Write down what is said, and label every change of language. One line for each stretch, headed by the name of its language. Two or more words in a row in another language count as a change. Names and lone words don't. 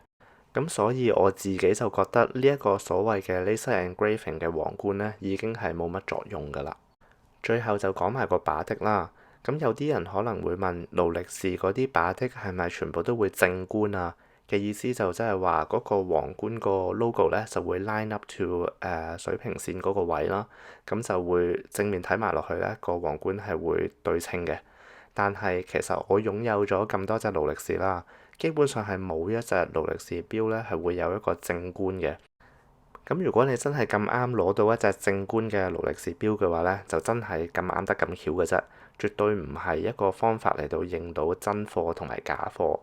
Cantonese: 咁所以我自己就覺得呢一個所謂嘅
English: laser engraving
Cantonese: 嘅皇冠呢，已經係冇乜作用㗎啦。最後就講埋個把的啦。咁有啲人可能會問勞力士嗰啲把的係咪全部都會正觀啊？嘅意思就即係話嗰個皇冠個 logo 咧就會
English: line up to
Cantonese: 水平線嗰個位啦，咁就會正面睇埋落去咧，個皇冠係會對稱嘅。但係其實我擁有咗咁多隻勞力士啦，基本上係冇一隻勞力士錶咧係會有一個正觀嘅。咁如果你真係咁啱攞到一隻正觀嘅勞力士錶嘅話咧，就真係咁啱得咁巧嘅啫，絕對唔係一個方法嚟到認到真貨同埋假貨。